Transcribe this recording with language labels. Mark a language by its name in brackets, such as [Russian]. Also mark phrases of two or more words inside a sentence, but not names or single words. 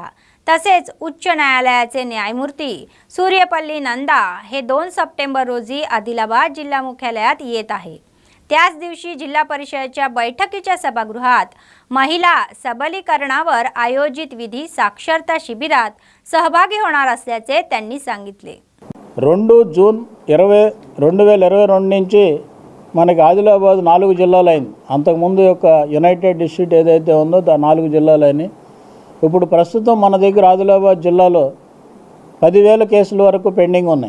[Marathi] तसेच उच्च न्यायालयाचे न्यायमूर्ती सूर्यपल्ली नंदा हे 2 सप्टेंबर रोजी आदिलाबाद जिल्हा मुख्यालयात येत आहे. त्याच दिवशी जिल्हा परिषदेच्या बैठकीच्या सभागृहात महिला सबलीकरणावर आयोजित विधी साक्षरता शिबिरात सहभागी होणार असल्याचे त्यांनी सांगितले. [Telugu] 2 జూన్ 2022 నుంచి మనకి ఆదిలాబాద్ 4 జిల్లాలైంది. అంతకుముందు యొక్క [English] united district [Telugu] ఏదైతే ఉందో 4 జిల్లాలని. ఇప్పుడు ప్రస్తుతం మన దగ్గర ఆదిలాబాద్ జిల్లాలో 10,000 కేసుల వరకు పెండింగ్ ఉన్నాయి.